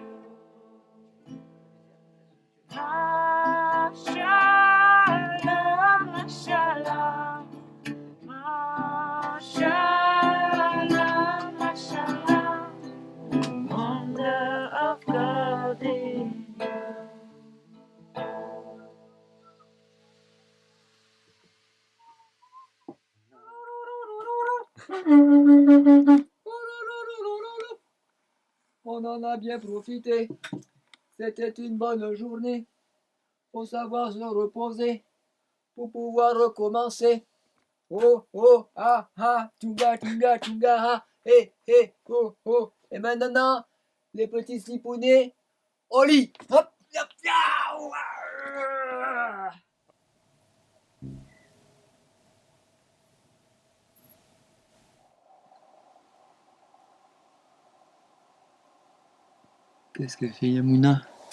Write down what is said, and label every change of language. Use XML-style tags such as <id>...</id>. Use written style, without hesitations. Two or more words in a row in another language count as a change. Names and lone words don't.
<ar>Mashallah, mashallah, mashallah, mashallah.</ar> <en>Wonder of God in you.</en> <fr>On en a bien profité. C'était une bonne journée. Faut savoir se reposer pour pouvoir recommencer. Oh, oh, ah, ah, tunga, tunga, tunga, ah, oh, oh. Et maintenant, les petits slipounets, au lit. Hop, hop, yaou, ah. Qu'est-ce que fait Yamuna?</fr>